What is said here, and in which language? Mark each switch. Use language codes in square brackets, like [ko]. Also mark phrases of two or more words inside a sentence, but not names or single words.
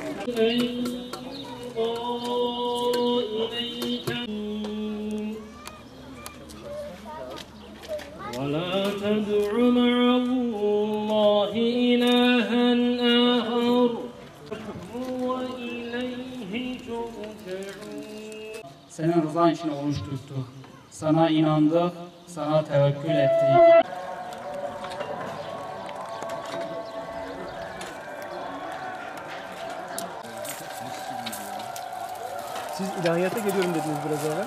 [ar] ولا تدع مع الله إلها آخر وإليه ترجعون. [tr] Senin rızan için oruç tuttuk. Sana inandık, sana tevekkül ettik. Siz ilahiyata geliyorum dediniz biraz evvel.